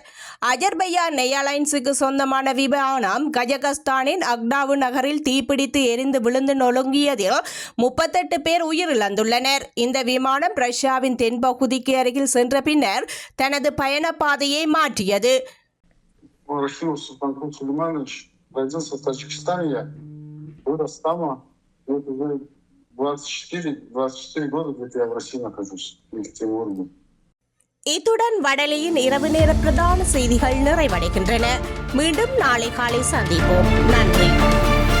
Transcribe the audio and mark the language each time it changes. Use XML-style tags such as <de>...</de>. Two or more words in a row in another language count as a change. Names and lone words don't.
<ta>அஜர்பையான் ஏர்லைன்ஸுக்கு சொந்தமான விமானம் கஜகஸ்தானின் அக்டாவு நகரில் தீப்பிடித்து எரிந்து விழுந்து நொறுங்கியதில் 38 பேர் உயிரிழந்துள்ளனர். இந்த விமானம் ரஷ்யாவின் தென்பகுதிக்கு அருகில் சென்ற பின்னர் தனது பயண பாதையை மாற்றியது.</ta> <ru>Вот уже 24 года где-то я в России нахожусь, в Екатеринбурге.</ru> <ta>இத்துடன் வடலியின் இரவு நேர பிரதான செய்திகள் நிறைவடைகின்றன. மீண்டும் நாளை காலை சந்திப்போம். நன்றி.</ta>